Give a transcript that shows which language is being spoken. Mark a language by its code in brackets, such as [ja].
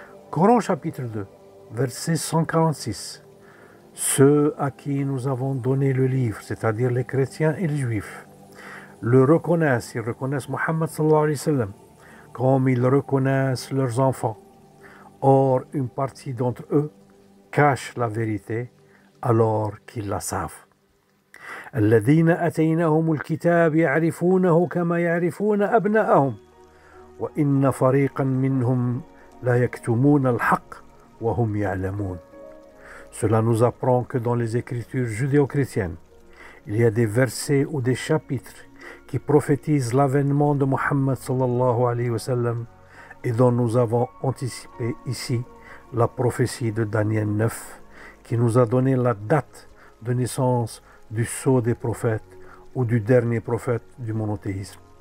[fr] Coran chapitre 2, verset 146. Ceux à qui nous avons donné le livre, c'est-à-dire les chrétiens et les juifs, le reconnaissent, ils reconnaissent Muhammad [ar] sallallahu alayhi wa sallam, [fr] comme ils reconnaissent leurs enfants. Or, une partie d'entre eux cache la vérité alors qu'ils la savent. [ar] الذين آتيناهم الكتاب يعرفونه كما يعرفون أبناءهم وإن فريقا منهم لا يكتمون الحق وهم يعلمون. [fr] Cela nous apprend que dans les écritures judéo-chrétiennes, il y a des versets ou des chapitres qui prophétisent l'avènement de Muhammad [ar] sallallahu alayhi wa sallam [fr] et dont nous avons anticipé ici la prophétie de Daniel 9 qui nous a donné la date de naissance du sceau des prophètes ou du dernier prophète du monothéisme.